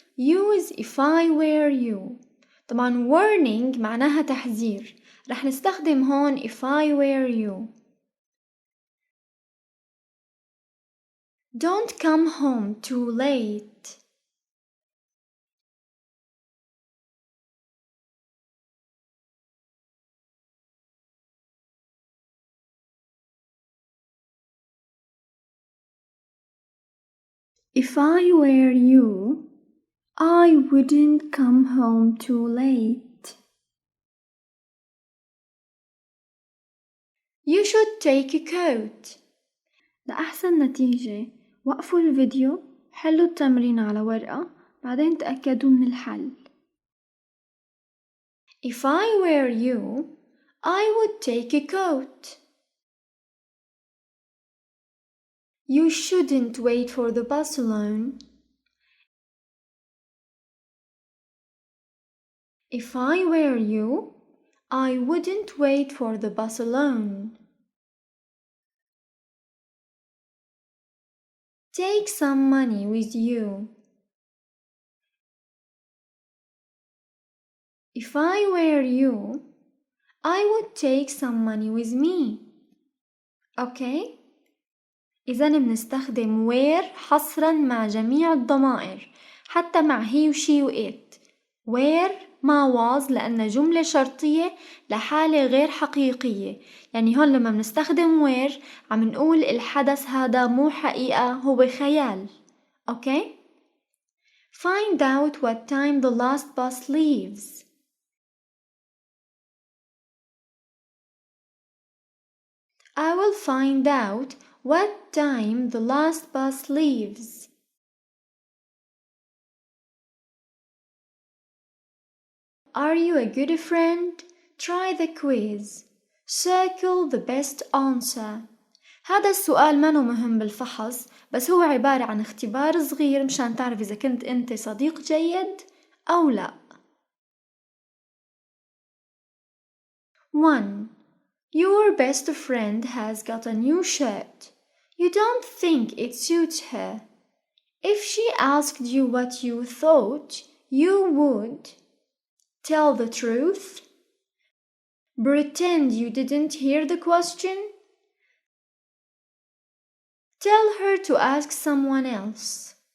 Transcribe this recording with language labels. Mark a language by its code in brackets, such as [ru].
[en] Use if I were you. [ar] طبعا warning معناها تحذير. رح نستخدم هون [en] if I were you. Don't come home too late. If I were you, I wouldn't come home too late. You should take a coat. [ar] لأحسن نتيجة وقفوا الفيديو، حلوا التمرين على ورقة، بعدين تأكدوا من الحل. [en] If I were you, I would take a coat. You shouldn't wait for the bus alone. If I were you, I wouldn't wait for the bus alone. Take some money with you. If I were you, I would take some money with me. Okay? [ar] إذن بنستخدم where حصرا مع جميع الضمائر، حتى مع he و she و it. where ما was لأنها جملة شرطية لحالة غير حقيقية، يعني هون لما بنستخدم where عم نقول الحدث هذا مو حقيقة، هو خيال. [en] Okay? Find out what time the last bus leaves. I will find out what time the last bus leaves. Are you a good friend? Try the quiz. Circle the best answer. [ar] هذا السؤال منه مهم بالفحص، بس هو عبارة عن اختبار صغير مشان تعرف إذا كنت أنت صديق جيد أو لا. [en] 1. Your best friend has got a new shirt. You don't think it suits her. If she asked you what you thought, you would tell the truth, pretend you didn't hear the question, tell her to ask someone else.